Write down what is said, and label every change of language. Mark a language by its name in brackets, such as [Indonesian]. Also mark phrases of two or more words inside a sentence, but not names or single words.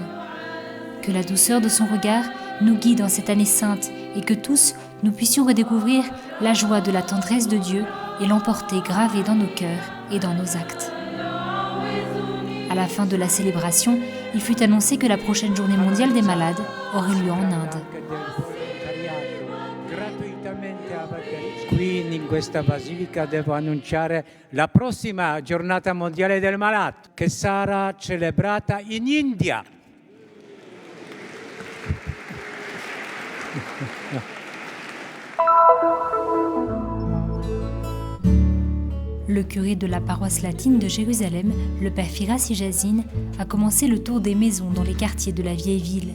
[French] Que la douceur de son regard nous guide en cette année sainte et que tous, nous puissions redécouvrir la joie de la tendresse de Dieu et l'emporter gravée dans nos cœurs et dans nos actes. À la fin de la célébration, il fut annoncé que la prochaine journée mondiale des malades aurait lieu en Inde. [Italian] Qui in questa basilica devo annunciare la prossima giornata mondiale del malato che sarà celebrata in India. [French] Le curé de la paroisse latine de Jérusalem, le père Firas Ijazine, a commencé le tour des maisons dans les quartiers de la vieille ville.